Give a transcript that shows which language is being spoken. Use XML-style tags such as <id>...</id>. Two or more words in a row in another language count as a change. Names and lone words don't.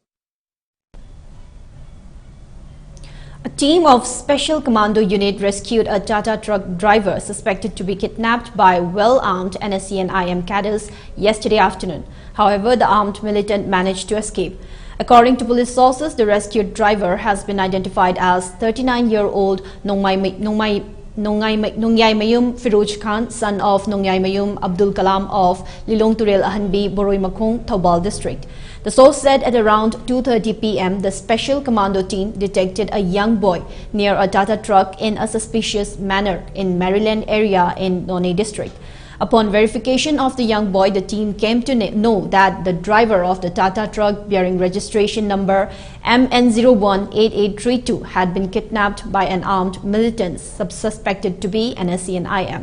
<en>A team of Special Commando Unit rescued a Tata truck driver suspected to be kidnapped by well-armed NSC and IM cadres yesterday afternoon. However, the armed militant managed to escape. According to police sources, the rescued driver has been identified as 39-year-old Nongyay Mayum Firoz Khan, son of Nongyay Mayum Abdul Kalam of Lilong Turel Ahanbi, Boroi Makong, Thoubal district. The source said at around 2:30 p.m., the special commando team detected a young boy near a Tata truck in a suspicious manner in Maryland area in Nonay district. Upon verification of the young boy, the team came to know that the driver of the Tata truck bearing registration number MN018832 had been kidnapped by an armed militant suspected to be NSC and IM.</en>